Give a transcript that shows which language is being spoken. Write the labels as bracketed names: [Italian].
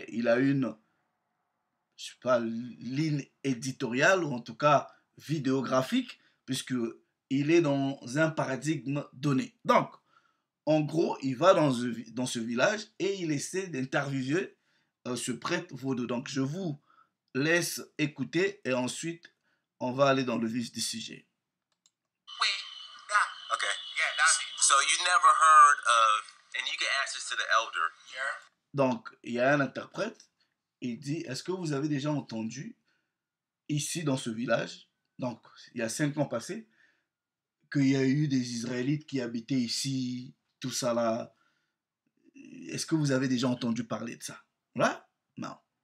[French] Il a une, je sais pas, ligne éditoriale ou en tout cas vidéographique, puisque il est dans un paradigme donné. Donc, en gros, il va dans ce village et il essaie d'interviewer ce prêtre vaudou. Donc, je vous laisse écouter et ensuite, on va aller dans le vif du sujet. [English] Okay. So you never heard of, and you can ask this to the elder. [French] Donc, il y a un interprète, il dit, est-ce que vous avez déjà entendu ici dans ce village, donc il y a 5 ans passés, qu'il y a eu des Israélites qui habitaient ici, tout ça là. Est-ce que vous avez déjà entendu parler de ça? Là? Non.